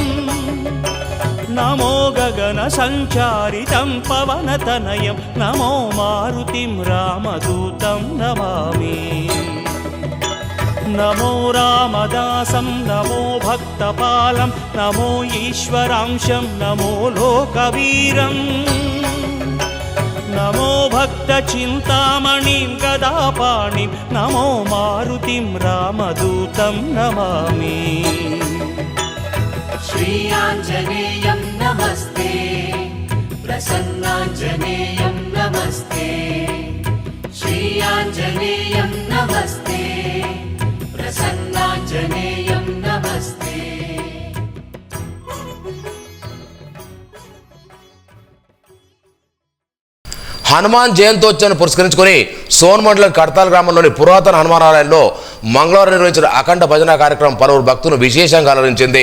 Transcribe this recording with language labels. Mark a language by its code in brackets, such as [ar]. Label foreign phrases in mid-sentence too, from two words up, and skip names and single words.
[sa] నమో గగన సంచారితం పవనతనయం నమో మారుతిం రామదూతం నమామి నమో రామదాసం నమో భక్తపాలం నమో ఈశ్వరాంశం నమో లోకవీరం నమో భక్త చింతామణిం గదాపాణిం నమో మారుతిం రామదూతం నమామి श्रीयाञ्जनेयं नमस्ते प्रसन्नाञ्जनेयं नमस्ते श्रीयाञ्जनेयं नमस्ते प्रसन्नाञ्जनेयं नमस्ते [te] హనుమాన్ జయంతోత్సవాన్ని పురస్కరించుకొని సోన్ మండలం కడతాల్ గ్రామంలోని పురాతన హనుమానాలయంలో మంగళవారం నిర్వహించిన అఖండ భజన కార్యక్రమం పలువురు భక్తులను విశేషంగా అలరించింది.